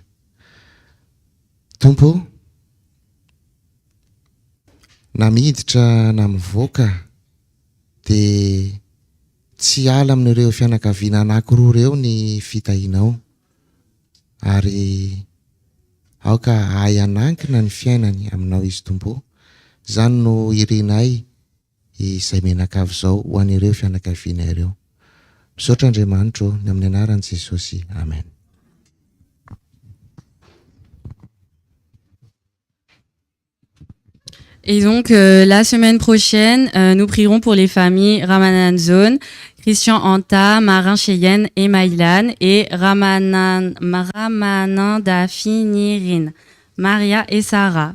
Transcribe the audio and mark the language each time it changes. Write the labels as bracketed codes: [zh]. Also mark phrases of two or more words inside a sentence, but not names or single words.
[mg] Tompo, na miditra na mivoaka dia tsy ala amin'ireo fianakaviana anankiroa ireo ny fitahianao ary aoka hay anankina ny fiainany aminao izy Tompo. Zany no irinay izay menakavy izao ho an'ireo fianakaviana ireo. Misaotra Andriamanitra ny amin'ny anaran'i Jesosy. Amen. [fr] Et donc, la semaine prochaine, nous prierons pour les familles Ramananzone, Christian Anta, Marin Cheyenne et Maïlan, et Ramananda Finirin, Maria et Sarah.